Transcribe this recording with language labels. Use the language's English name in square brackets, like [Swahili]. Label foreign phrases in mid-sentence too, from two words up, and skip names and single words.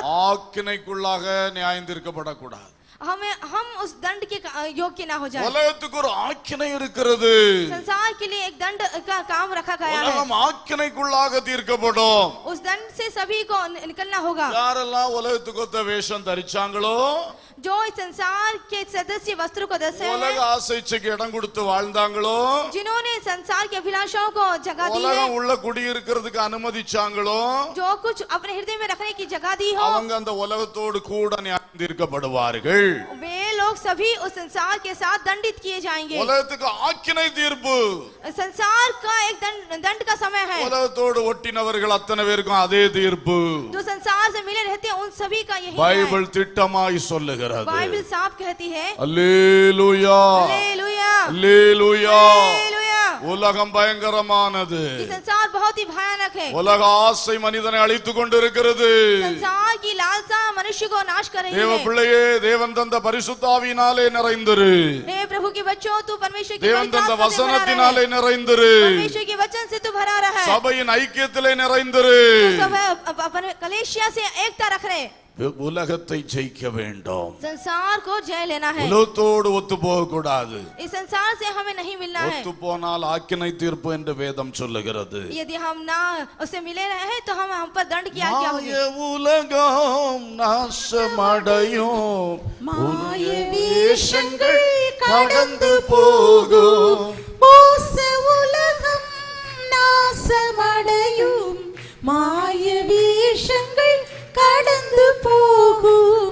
[Tamil] ஆக்கினைக்குள்ளாக நியாயம் தீர்க்கப்படக்கூடாது. [Hindi] हम उस दंड के योग्य ना हो जाए। [Tamil] உலகத்துக்கு ஒரு ஆக்கினை இருக்கிறது. [Hindi] संसार के लिए एक दंड का काम रखा गया है, [Tamil] உலகம் ஆக்கினைக்குள்ளாக தீர்க்கப்படும். [Hindi] उस दंड से सभी को निकलना होगा। [Tamil] யாரெல்லாம் உலகத்துக்கு ஒத்த வேஷம் தரிச்சாங்களோ, [Hindi] जो इस संसार के सदस्य वस्त्र को दर्शे [Tamil] உலக [Hindi] हैं, [Tamil] ஆசைக்கு இடம் கொடுத்து வாழ்ந்தாங்களோ, [Hindi] जिन्होंने संसार के अभिलाषाओं को जगह दी है, [Tamil] உலகம் உள்ள குடியிருக்கிறதுக்கு அனுமதிச்சாங்களோ, [Hindi] जो कुछ अपने हृदय में रखने की जगह दी हो, [Tamil] அவங்க அந்த உலகத்தோடு கூட நியாயம் தீர்க்கப்படுவார்கள். [Hindi] वे लोग सभी उस संसार के साथ दंडित किए जाएंगे। [Tamil] உலகத்துக்கு ஆக்கினை தீர்ப்பு. [Hindi] संसार का एक दंड का समय है। [Tamil] உலகத்தோடு ஒட்டினவர்கள் அத்தனை பேருக்கும் அதே தீர்ப்பு. [Hindi] जो संसार से मिले रहते हैं उन सभी का यही है। [Tamil] பைபிள் திட்டமாய் சொல்லுகிறது. [Hindi] बाइबल साफ कहती है। [Tamil] அல்லேலூயா. [Hindi] हालेलुया। [Tamil] அல்லேலூயா. [Hindi] हालेलुया। [Tamil] உலகம் பயங்கரமானது. [Hindi] ये संसार बहुत ही भयानक है। [Tamil] உலக ஆசை மனிதனை அழித்து கொண்டிருக்கிறது. [Hindi] संसार की लालसा मनुष्य को नाश कर रही [Tamil] தேவ [Hindi] है। [Tamil] பிள்ளையே, தேவன் தந்த பரிசுத்தாவியினாலே நிறைந்திரு. [Hindi] हे प्रभु के बच्चों, तू परमेश्वर की [Tamil] தேவன் தந்த [Hindi] पवित्र आत्मा से भरा [Tamil] வசனத்தினாலே [Hindi] रहे। [Tamil] நிறைந்திரு. [Hindi] परमेश्वर के वचन से तू भरा रहा है। [Tamil] சபையின் ஐக்கியத்திலே நிறைந்திரு. [Hindi] तू सब अपन कलेशिया से एकता रख रहे। [Tamil] உலகத்தை ஜெயிக்க வேண்டும். [Hindi] संसार को जय लेना है। [Tamil] உலகத்தோடு ஒத்து போக கூடாது. [Hindi] इस संसार से हमें नहीं मिलना है। [Tamil] ஒத்து போனால் ஆக்கினை தீர்ப்பு என்று வேதம் சொல்லுகிறது. [Hindi] यदि हम ना उससे मिले रहे तो हम पर दंड की आज्ञा होगी। [Tamil] மாய உலகம் நாசமடையும், மாய வேஷங்கள் கடந்து போகும். மோச உலகம் நாசமடையும், மாய வேஷங்கள் கடந்து போகும்.